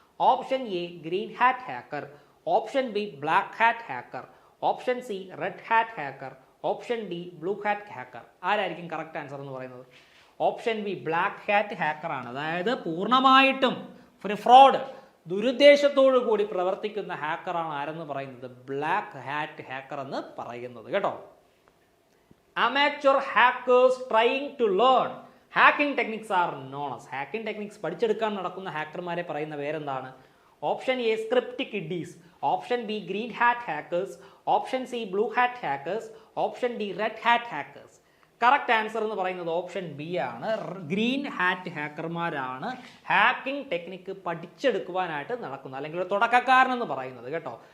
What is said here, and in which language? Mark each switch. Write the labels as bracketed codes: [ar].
[en] Option A green hat hacker, option B black hat hacker, option C red hat hacker, option D blue hat hacker. [ml] ആരായിരിക്കും correct answer എന്ന് പറയുന്നത്? Option B black hat hacker ആണ്. അതായത് പൂർണ്ണമായിട്ടും ഒരു fraud, ദുരുദ്ദേശത്തോടു കൂടി പ്രവർത്തിക്കുന്ന ഹാക്കറാണ് ആരെന്ന് പറയുന്നത്? ബ്ലാക്ക് ഹാറ്റ് ഹാക്കർ എന്ന് പറയുന്നത് കേട്ടോ. [en] amateur hackers trying to learn hacking techniques are known as. [ml] Hacking techniques പഠിച്ചെടുക്കാൻ നടക്കുന്ന ഹാക്കർമാരെ പറയുന്ന പേരെന്താണ്? [en] Option A script kiddies, option B green hat hackers, option C blue hat hackers, option D red hat hackers. [ml] Correct answer എന്ന് പറയുന്നത് option B ആണ്. Green hat ഹാക്കർമാരാണ് hacking technique പഠിച്ചെടുക്കുവാനായിട്ട് നടക്കുന്നത്, അല്ലെങ്കിൽ ഒരു തുടക്കക്കാരനെന്ന് പറയുന്നത് കേട്ടോ.